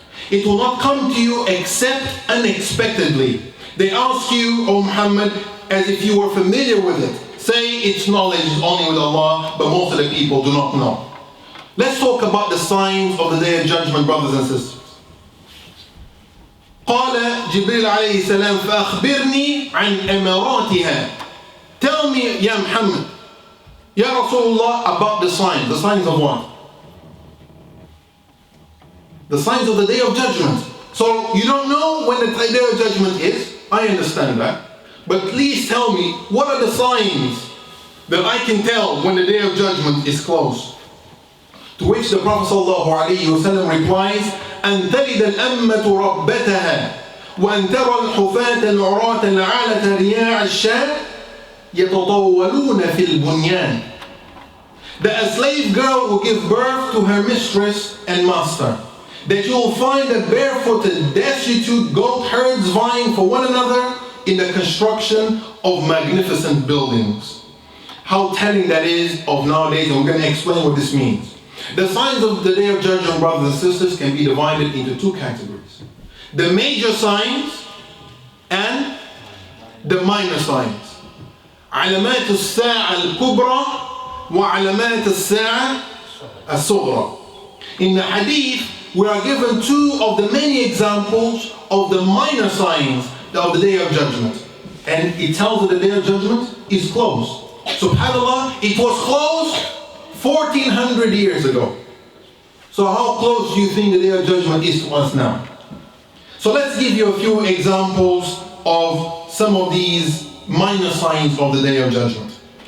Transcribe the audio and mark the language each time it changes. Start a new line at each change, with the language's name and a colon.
English: It will not come to you except unexpectedly. They ask you, O Muhammad, as if you were familiar with it. Say its knowledge is only with Allah, but most of the people do not know. Let's talk about the signs of the Day of Judgment, brothers and sisters.
Arabic: قال جبريل عليه السلام فأخبرني عن أماراتها.
English: Tell me, Ya Muhammad, Ya Rasulullah, about the signs. The signs of what? The signs of the Day of Judgment. So you don't know when the Day of Judgment is. I understand that. But please tell me, what are the signs that I can tell when the Day of Judgment is close? To which the Prophet ﷺ replies,
Arabic: أن تلد الأمة ربتها وأن ترى الحفاة العراة العالة رياع الشاة يتطاولون في البنيان.
English: That a slave girl will give birth to her mistress and master. That you will find the barefooted, destitute goat herds vying for one another in the construction of magnificent buildings. How telling that is of nowadays, and we're going to explain what this means. The signs of the Day of Judgment, brothers and sisters, can be divided into 2 categories. The major signs and the minor signs.
Arabic: علامات الساعة الكبرى وعلامات الساعة الصغرى.
English: In the Hadith, we are given 2 of the many examples of the minor signs of the Day of Judgment. And it tells that the Day of Judgment is close. SubhanAllah, it was close 1400 years ago. So how close do you think the Day of Judgment is to us now? So let's give you a few examples of some of these minor signs of the Day of Judgment.